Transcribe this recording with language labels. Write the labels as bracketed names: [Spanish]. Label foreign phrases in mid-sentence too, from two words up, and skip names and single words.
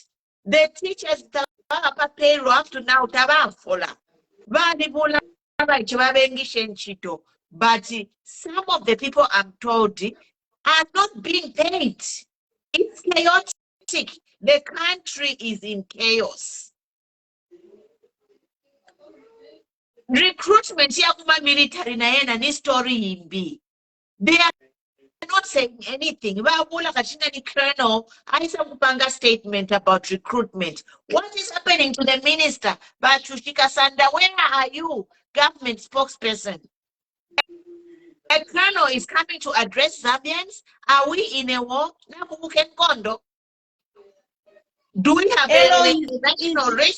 [English] The teachers payroll up to now, but some of the people, I'm told, are not being paid. It's chaotic. The country is in chaos. [Bemba] Recruitment yakuma military na yena ni story imbi. [English] They are not saying anything. [Bemba] Babula kachina ni colonel aisa kupanga [English] statement about recruitment. What is happening to the minister? But Chushika Sanda, where are you, government spokesperson? A colonel is coming to address Zambians. Are we in a war? Do we have a national risk?